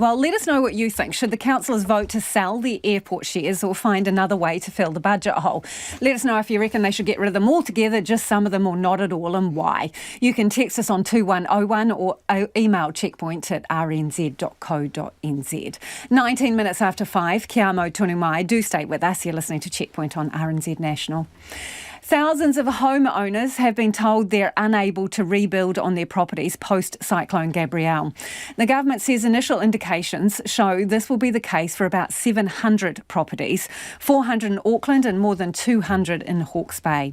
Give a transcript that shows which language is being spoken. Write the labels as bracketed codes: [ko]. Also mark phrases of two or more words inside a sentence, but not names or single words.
[en] Well, let us know what you think. Should the councillors vote to sell the airport shares or find another way to fill the budget hole? Let us know if you reckon they should get rid of them altogether, just some of them, or not at all, and why. You can text us on 2101 or email checkpoint@rnz.co.nz. 19 minutes after 5, [mi] kia amo tonu mai. [en] Do stay with us. You're listening to Checkpoint on RNZ National. Thousands of homeowners have been told they're unable to rebuild on their properties post-Cyclone Gabrielle. The government says initial indications show this will be the case for about 700 properties, 400 in Auckland and more than 200 in Hawke's Bay.